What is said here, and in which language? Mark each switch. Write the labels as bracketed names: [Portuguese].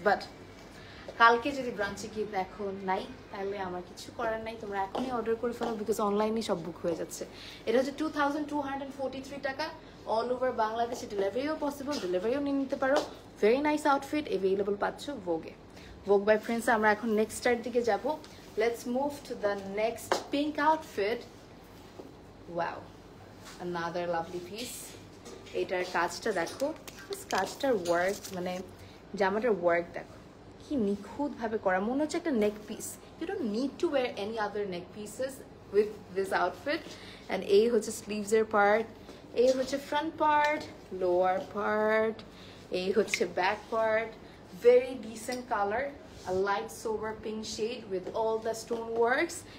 [Bangla] But কালকে যদি ব্রাঞ্চে গিয়ে দেখো নাই, তাহলে আমার কিছু করার নাই, তোমরা এখনই অর্ডার করে ফেলো, বিকজ অনলাইনে সব বুক হয়ে যাচ্ছে। এটা হচ্ছে 2243 টাকা। অল ওভার বাংলাদেশে ডেলিভারিও পসিবল, ডেলিভারিও নিয়ে নিতে পারো। [English] very nice outfit [Bangla] অ্যাভেলেবল পাচ্ছ ভোগে, ভোগ বাই প্রিন্স। আমরা এখন নেক্সটটার দিকে যাব। [English] Let's move to the next pink outfit. Wow, another lovely piece. [Bangla] এটার কাজটা দেখো, কাজটার ওয়ার্ক, মানে জামাটার ওয়ার্ক দেখো কি নিখুঁত ভাবে করা, মনে হচ্ছে একটা নেক piece. [English] You don't need to wear any other neck pieces with this outfit. [Bangla] And এই হচ্ছে স্লিভসের পার্ট, এই হচ্ছে ফ্রন্ট পার্ট, লোয়ার পার্ট, এই হচ্ছে back part. [English] Very decent colour, a light sober pink shade with all the stone works.